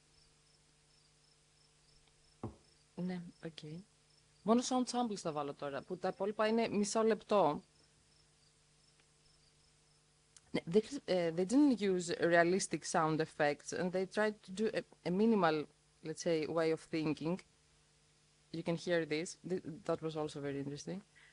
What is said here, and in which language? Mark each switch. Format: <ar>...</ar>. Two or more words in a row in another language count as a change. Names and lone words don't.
<el>Ναι, οκ. Okay. Μόνο</el> <en>sound samples</en> <el>θα βάλω τώρα, που τα υπόλοιπα είναι μισό λεπτό.</el> <en>They didn't use realistic sound effects, and they tried to do a minimal, let's say, way of thinking. You can hear this. That was also very interesting.</en>